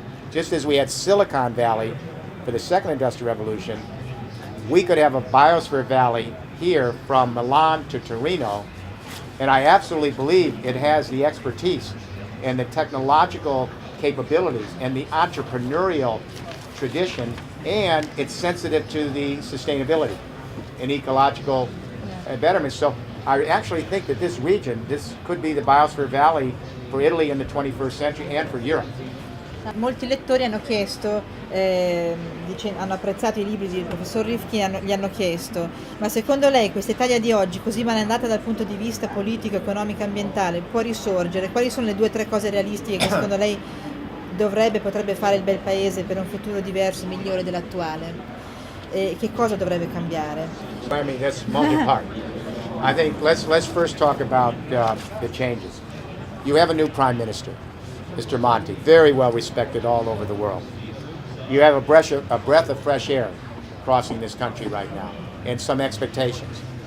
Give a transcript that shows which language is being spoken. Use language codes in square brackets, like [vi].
[en] Just as we had Silicon Valley for the second industrial revolution, we could have a biosphere valley here from Milan to Torino, and I absolutely believe it has the expertise and the technological capabilities and the entrepreneurial tradition, and it's sensitive to the sustainability and ecological betterment. So I actually think that this region, this could be the biosphere valley for Italy in the 21st century and for Europe. [it] Molti lettori hanno chiesto, hanno apprezzato i libri del professor Rifkin, gli hanno chiesto: ma secondo lei questa Italia di oggi, così malandata dal punto di vista politico, economico e ambientale, può risorgere? Quali sono le 2 o 3 cose realistiche che secondo lei potrebbe fare il bel paese per un futuro diverso e migliore dell'attuale? Che cosa dovrebbe cambiare? [en] I mean, that's multi-part. I think let's first talk about the changes. You have a new prime minister, Mr. Monti, very well respected all over the world. You have a breath of fresh air crossing this country right now, and some expectations.